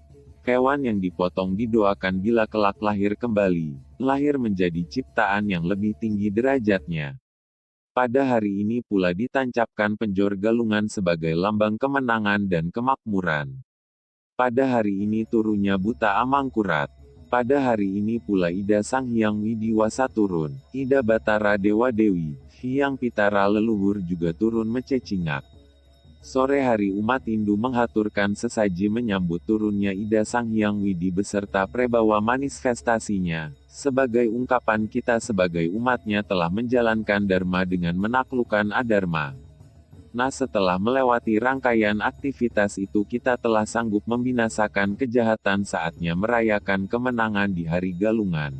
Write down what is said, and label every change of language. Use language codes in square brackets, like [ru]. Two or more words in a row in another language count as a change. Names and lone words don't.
[id] Hewan yang dipotong didoakan bila kelak lahir kembali, lahir menjadi ciptaan yang lebih tinggi derajatnya. Pada hari ini pula ditancapkan penjor Galungan sebagai lambang kemenangan dan kemakmuran. Pada hari ini turunnya Buta Amangkurat. Pada hari ini pula Ida Sang Hyang Widiwasa turun, Ida Batara Dewa Dewi, Hyang Pitara leluhur juga turun mencecingak. Sore hari umat Hindu menghaturkan sesaji menyambut turunnya Ida Sang Hyang Widi beserta prebawa manifestasinya, sebagai ungkapan kita sebagai umatnya telah menjalankan dharma dengan menaklukkan adharma. Nah, setelah melewati rangkaian aktivitas itu kita telah sanggup membinasakan kejahatan, saatnya merayakan kemenangan di hari Galungan.